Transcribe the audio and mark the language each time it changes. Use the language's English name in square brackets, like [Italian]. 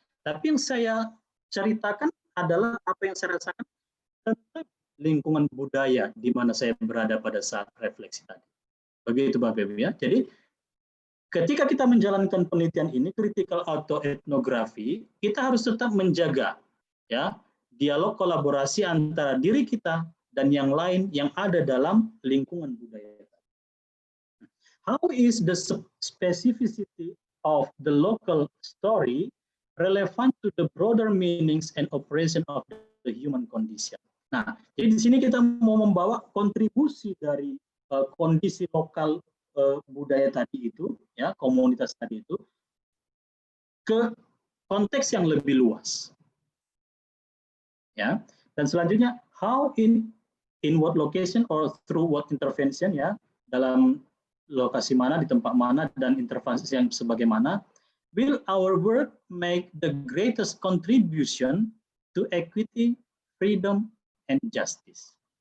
[Indonesian] Tapi yang saya ceritakan adalah apa yang saya rasakan tentang lingkungan budaya di mana saya berada pada saat refleksi tadi. Begitu Bapak Ibu ya. Jadi ketika kita menjalankan penelitian ini, critical autoethnography, kita harus tetap menjaga ya dialog kolaborasi antara diri kita dan yang lain yang ada dalam lingkungan budaya. [English] How is the specificity of the local story relevant to the broader meanings and operation of the human condition? [Indonesian] Nah, jadi di sini kita mau membawa kontribusi dari kondisi lokal budaya tadi itu, ya komunitas tadi itu, ke konteks yang lebih luas. Ya, dan selanjutnya [English] how in what location or through what intervention, [Indonesian] ya, dalam lokasi mana, di tempat mana, dan intervensi yang sebagaimana, [English] will our work make the greatest contribution to equity, freedom, and justice.